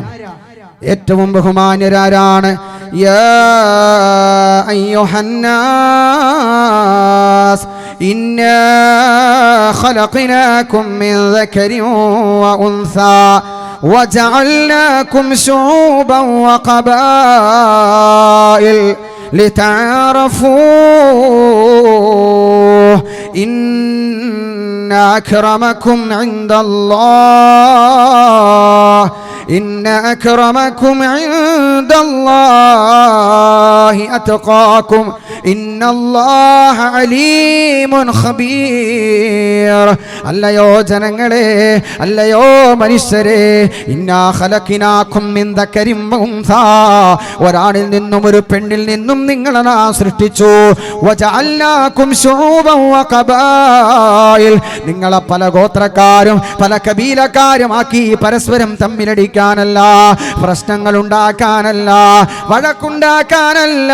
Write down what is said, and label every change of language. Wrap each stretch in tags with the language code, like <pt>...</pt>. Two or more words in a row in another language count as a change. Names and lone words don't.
<ml>ഏറ്റവും ബഹുമാന്യരാരാണ്?</ml> <ar>يا أيها الناس إنا خلقناكم من ذكر وأنثى وجعلناكم شعوبا വഖബായിൽ لتعارفوا إن أكرمكم عند الله إن أكرمكم عند الله أتقاكم إن الله عليم خبير.</ar> <ml>അല്ലയോ ജനങ്ങളെ, അല്ലയോ മനുഷ്യരെ,</ml> <ar>إنا خلقناكم من ذكر وأنثى,</ar> <ml>ഒരാണിൽ നിന്നും ഒരു പെണ്ണിൽ നിന്നും നിങ്ങളെ നാം സൃഷ്ടിച്ചു.</ml> <ar>وجعلناكم شعوبا وقبائل,</ar> <ml>നിങ്ങളെ പല ഗോത്രക്കാരും പല കബീലക്കാരുമാക്കി പരസ്പരം തമ്മിലടിക്കാനല്ല, പ്രശ്നങ്ങൾ ഉണ്ടാക്കാനല്ല, വഴക്കുണ്ടാക്കാനല്ല.</ml>